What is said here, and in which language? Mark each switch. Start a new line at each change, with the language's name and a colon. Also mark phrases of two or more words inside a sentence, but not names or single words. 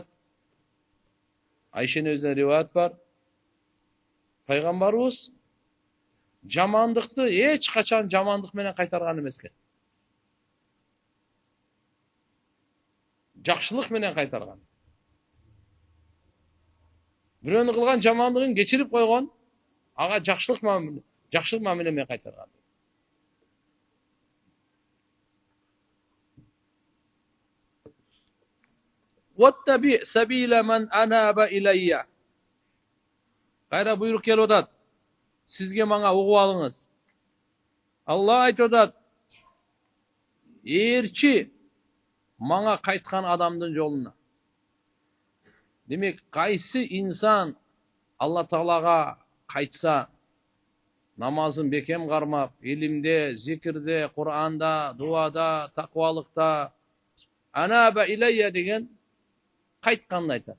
Kyrgyz: Айшенин өзүнөн риваят бар. Пайгамбарыбыз жамандыкты эч качан жамандык менен кайтарган эмес экен. Жакшылык менен кайтарган. Бирөөнүн кылган жамандыгын кечирип койгон, ага жакшылык мамиле менен кайтарган.
Arabic: واتبع سبيل من أناب إلي.
Kyrgyz: Кайра буйрук келип атат. Сизге мага угуп алыңыз. Алла айтып атат. Эрчи мага кайткан адамдын жолуна. Демек, кайсы инсан Алла Таалага кайтса, намазын бекем кармап, илимде, зикирде, Кур'анда, дуада, таквалыкта,
Arabic: أناب إلي
Kyrgyz: деген кайтканын айтат.